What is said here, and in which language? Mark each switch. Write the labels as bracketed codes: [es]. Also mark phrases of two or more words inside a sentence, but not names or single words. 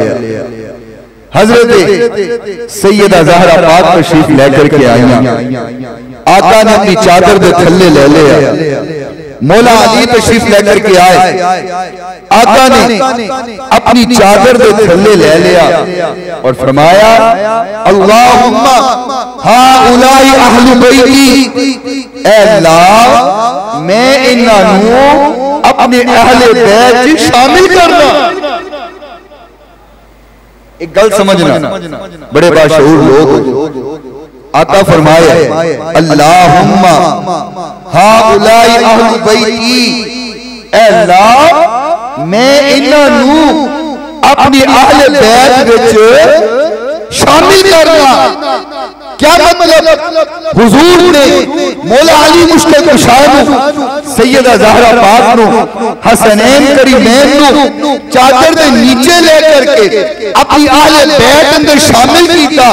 [pa] حضرت سیدہ زہرا پاک تشریف لیکر کے آئی، آقا نے اپنی چادر دے تھلے لے لیا. مولا علی تشریف لیکر کے آئے، آقا نے اپنی چادر دے تھلے لے لیا اور فرمایا [ar] اللهم هؤلاء أهل بيتي, [pa] اے اللہ میں اِنہاں نوں اپنے اہلِ بیت چ شامل کرنا. ایک گل سمجھنا، بڑے باشعور لوگ آقا فرمایا [ar] اللهم هؤلاء أهل بيتي, [pa] اے اللہ میں اِنہاں نوں اپنی اہلِ بیت وچ شامل کرنا. کیا مطلب? حضور نے مولا علی مشکل کشا سیدہ زہرا پاک نوں حسنین کریمین نوں چادر دے نیچے لیکر کے اپنی اہلِ بیت اندر شامل کیتا.